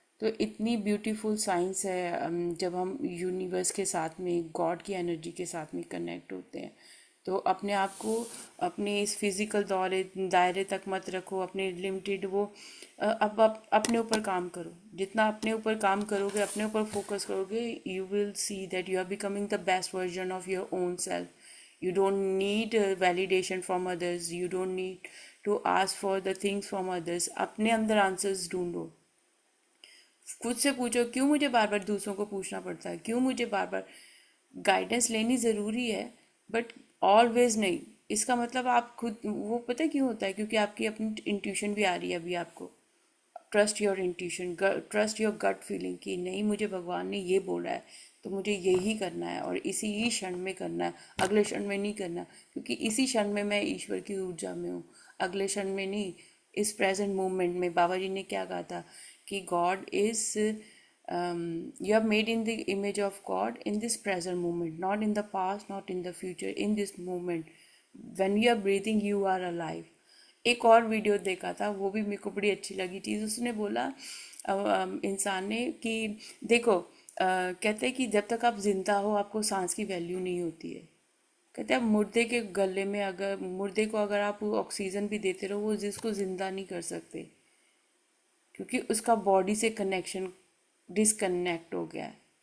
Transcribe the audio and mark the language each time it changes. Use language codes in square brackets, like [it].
[hi] तो इतनी beautiful science है, जब हम यूनिवर्स के साथ में, गॉड की एनर्जी के साथ में कनेक्ट होते हैं। तो अपने आप को अपने इस फिजिकल दायरे तक मत रखो, अपने लिमिटेड वो अब आप अपने ऊपर काम करो। जितना अपने ऊपर काम करोगे, अपने ऊपर फोकस करोगे, [en] You will see that you are becoming the best version of your own self. You don't need validation from others, you don't need to ask for the things from others। [hi] अपने अंदर answers ढूंढो, खुद से पूछो क्यों मुझे बार बार दूसरों को पूछना पड़ता है, क्यों मुझे बार बार गाइडेंस लेनी ज़रूरी है, [en] but always [hi] नहीं। इसका मतलब आप खुद, वो पता है क्यों होता है, क्योंकि आपकी अपनी इंट्यूशन भी आ रही है अभी आपको। [en] trust your intuition, trust your gut feeling [hi] कि नहीं मुझे भगवान ने ये बोला है तो मुझे यही करना है और इसी ही क्षण में करना है, अगले क्षण में नहीं करना, क्योंकि इसी क्षण में मैं ईश्वर की ऊर्जा में हूँ, अगले क्षण में नहीं। इस प्रेजेंट मोमेंट में बाबा जी ने क्या कहा था कि [en] God is, you are made in the image of God in this present moment, not in the past, not in the future, in this moment when you are breathing you are alive। [hi] एक और video देखा था, वो भी मेरे को बड़ी अच्छी लगी चीज़। उसने बोला इंसान ने कि देखो, कहते हैं कि जब तक आप जिंदा हो आपको सांस की वैल्यू नहीं होती है। कहते हैं मुर्दे के गले में, अगर मुर्दे को अगर आप ऑक्सीजन भी देते रहो वो जिसको जिंदा नहीं कर सकते, क्योंकि उसका बॉडी से कनेक्शन डिसकनेक्ट हो गया है।